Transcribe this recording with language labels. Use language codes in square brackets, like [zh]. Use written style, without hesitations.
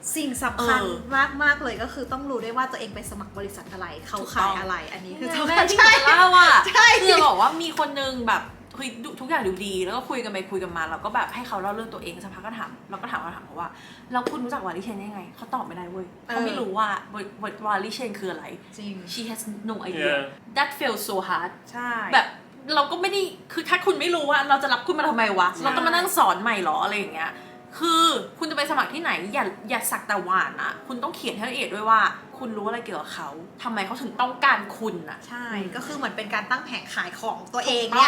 [th] สิ่งสำคัญมากๆเลยก็คือต้องรู้ด้วยว่าตัวเองไปสมัครบริษัทอะไรเขาขายอะไรอันนี้คือ แม่ที่จะเล่าอ่ะ ใช่ คือบอกว่ามีคนนึงแบบคุยทุกอย่างดูดีแล้วก็คุยกันไปคุยกันมาเราก็แบบให้เขาเล่าเรื่องตัวเองสักพักก็ถามเราก็ถามเขาว่าแล้วคุณรู้จักวาลิเชนได้ไงเขาตอบไม่ได้เว้ยเขาไม่รู้ว่าวาลิเชนคืออะไร จริง [en] she has no idea that feels so hard [th] ใช่ แบบเราก็ไม่ได้คือถ้าคุณไม่รู้ว่าเราจะรับคุณมาทำไมวะเราต้องมานั่งสอนใหม่หรออะไรอย่างเงี้ยคือคุณจะไปสมัครที่ไหนอย่าสักแต่หวานนะคุณต้องเขียนให้ละเอียดด้วยว่า คุณรู้อะไรเกี่ยวกับเขาทำไมเขาถึงต้องการคุณอะ ใช่ ก็คือเหมือนเป็นการตั้งแผงขายของตัวเองเนี่ย